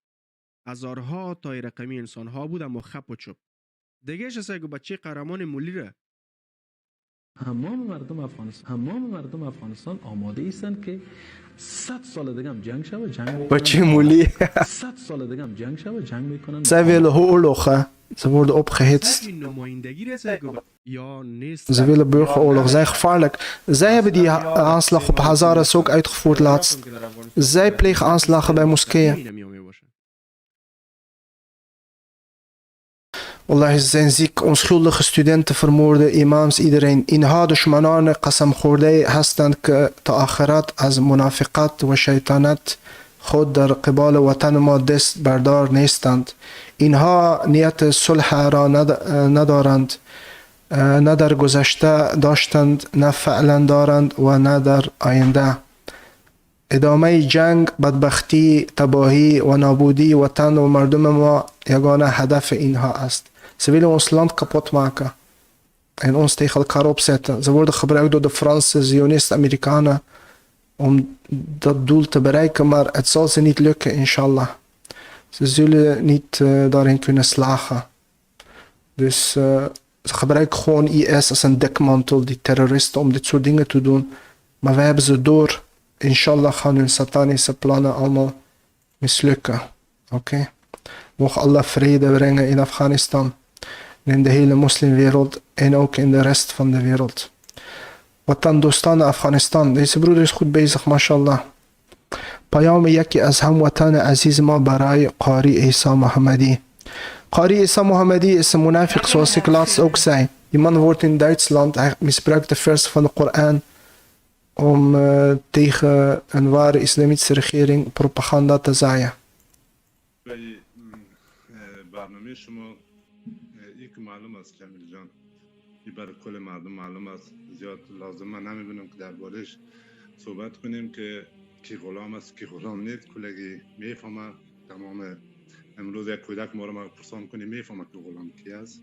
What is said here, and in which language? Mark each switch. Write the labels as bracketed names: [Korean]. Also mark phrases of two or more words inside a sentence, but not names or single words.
[Persian] هزارها تای رقمی انسان ها بود اما خپ و چپ. دیگه شسه که بچه قهرمان ملی را تمام مردم افغانستان آماده ایستند که 100 سال دیگه هم جنگ شوه، جنگ میکنن. بچه مولی 100 سال دیگه هم جنگ شوه، جنگ میکنن. [Dutch] Zij willen oorlogen. Ze worden opgehitst. Ze willen burgeroorlog. Zij gevaarlijk. Zij hebben die aanslag op Hazaras ook uitgevoerd laatst. Zij plegen aanslagen bij moskeeën. Wallahi, ze zijn ziek. Onschuldige studenten vermoorden, imams, iedereen. [Persian] اینها دشمنان قسم خورده هستند که تا آخرت از منافقت و شیطانت خود در قبال وطن ما دست بردار نیستند. اینها نیت صلح را ندارند، نه در گذشته داشتند، نه فعلا دارند و نه در آینده. ادامه جنگ، بدبختی، تباهی و نابودی وطن و مردم ما یگانه هدف اینها است. [Dutch] Ze willen ons land kapot maken en ons tegen elkaar opzetten. Ze worden gebruikt door de Franse Zionisten, Amerikanen om dat doel te bereiken, maar het zal ze niet lukken, inshallah. Ze zullen niet daarin kunnen slagen. Dus ze gebruiken gewoon IS als een dekmantel, die terroristen, om dit soort dingen te doen. Maar wij hebben ze door. Inshallah gaan hun satanische plannen allemaal mislukken. Oké? Mogen Allah vrede brengen in Afghanistan. En in de hele moslimwereld. En ook in de rest van de wereld. [Persian] وطن دوستان افغانستان. [Dutch] Deze broeder is goed bezig, mashallah. [Persian] پیام یکی از هموطن عزیز ما برای قاری عیسی محمدی. [Dutch] قاری عیسی محمدی is een munafiq, zoals ik laatst ook zei. Die man wordt in Duitsland, hij misbruikt de versen van de Koran om tegen een ware islamitische regering propaganda te zaaien. [Persian] برنامه شما یک معلوم است جمیل جان، این برای کل مردم معلوم است، زیاد لازم من نمیبینم که دربارش صحبت کنیم که کی غلام است کی غلام نیست. کلگی میفهمه. تمام امروز یک کودک ما رو پرسان کنی میفهمه که غلام کی است.